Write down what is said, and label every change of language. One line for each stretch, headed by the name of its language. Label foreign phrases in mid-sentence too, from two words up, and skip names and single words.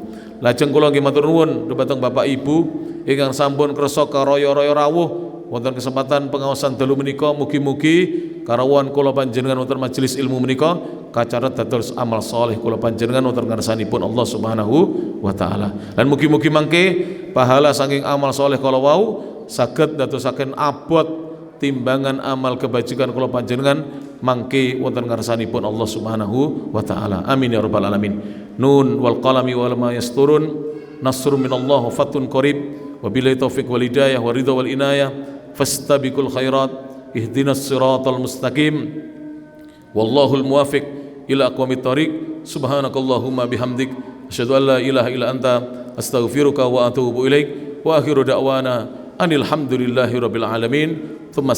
Javanese: Lajeng kula nggih matur nuwun dhumateng Bapak Ibu ingkang sampun kersa karaya-raya rawuh wonten kesempatan pengaosan dalu menika, mugi-mugi karawan kula panjenengan wonten majelis ilmu menika kacaret dados amal saleh kula panjenengan wonten ngarsanipun
Arabic: الله سبحانه وتعالى.
Javanese: Lan mugi-mugi mangke pahala saking amal saleh kala wau saged dadosaken abot timbangan amal kebajikan kula panjenengan mangke wonten ngarsanipun
Arabic: الله سبحانه وتعالى. آمين يا رب العالمين. ن والقلم وما يسطرون. نصر من الله وفتح قريب وبالله التوفيق والهداية والرضا والعناية. فاستبقوا الخيرات. اهدنا الصراط المستقيم والله الموفق إلى أقوم الطريق. سبحانك اللهم وبحمدك أشهد أن لا إله إلا أنت أستغفرك وأتوب إليك. وآخر دعوانا أن الحمد لله رب العالمين.